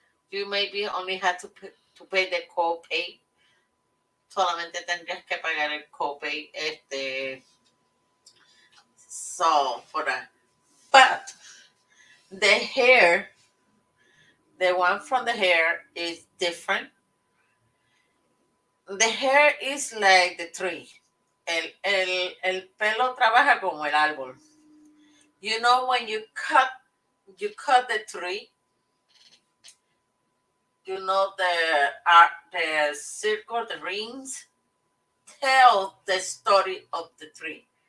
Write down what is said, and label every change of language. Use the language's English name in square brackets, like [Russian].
[English] You maybe only have to pay the copay. [Spanish] Solamente tendrías que pagar el copay, [English] so for that. But the hair, the one from the hair is different. The hair is like the tree. [Spanish] El pelo trabaja como el árbol. [English] You know, when you cut the tree, you know the circle, the rings, tell the story of the tree.